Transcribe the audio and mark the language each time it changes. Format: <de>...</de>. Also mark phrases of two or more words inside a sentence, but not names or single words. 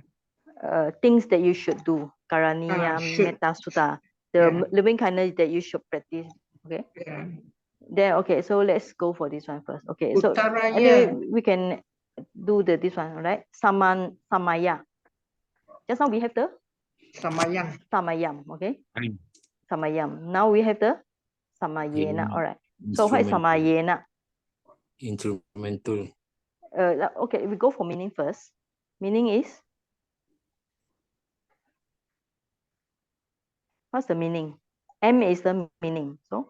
<en>Things that you should do. Karaniya, Should. metta sutta. The loving kindness that you should practice. Okay. Yeah. Then okay, so let's go for this one first. Okay, so Uttaraya. anyway, we can do this one, all right? Samaya. Just now we have the Samayam, okay? Samayam. Now we have the Samayena, all right? So what is Samayena? Instrumental. Okay, we go for meaning first. Meaning is, what's the meaning? M is the meaning, so?</en>